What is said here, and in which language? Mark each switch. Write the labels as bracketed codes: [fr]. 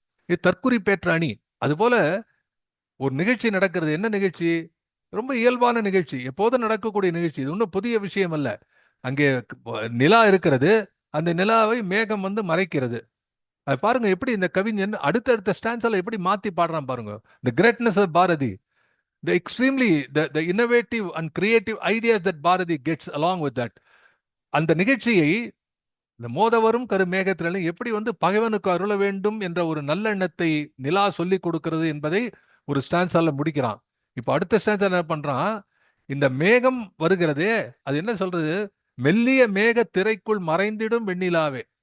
[ta] இது தற்குறிப்பேற்ற அணி. அதுபோல ஒரு நிகழ்ச்சி நடக்கிறது, என்ன நிகழ்ச்சி, ரொம்ப இயல்பான நிகழ்ச்சி, எப்போதும் நடக்கக்கூடிய நிகழ்ச்சி, இது ஒன்றும் புதிய விஷயம் அல்ல. அங்கே நிலா இருக்கிறது, அந்த நிலாவை மேகம் வந்து மறைக்கிறது. அது பாருங்க எப்படி இந்த கவிஞன் அடுத்தடுத்த ஸ்டான்ஸ்ல எப்படி மாத்தி பாடுறான் பாருங்க. [en] The greatness of Bharati, the extremely the innovative and creative ideas that Bharati gets along with that. [ta] அந்த நிகழ்ச்சியை இந்த மோதவரும் கரு மேகத்திரளை எப்படி வந்து பகைவனுக்கு அருள வேண்டும் என்ற ஒரு நல்லெண்ணத்தை நிலா சொல்லி கொடுக்கிறது என்பதை ஒரு ஸ்டான்ஸால முடிக்கிறான். இப்ப அடுத்த ஸ்டான்ஸ் என்ன பண்றான், இந்த மேகம் வருகிறதே அது என்ன சொல்றது, மெல்லிய மேக திரைக்குள் மறைந்திடும் வெண்ணிலாவே.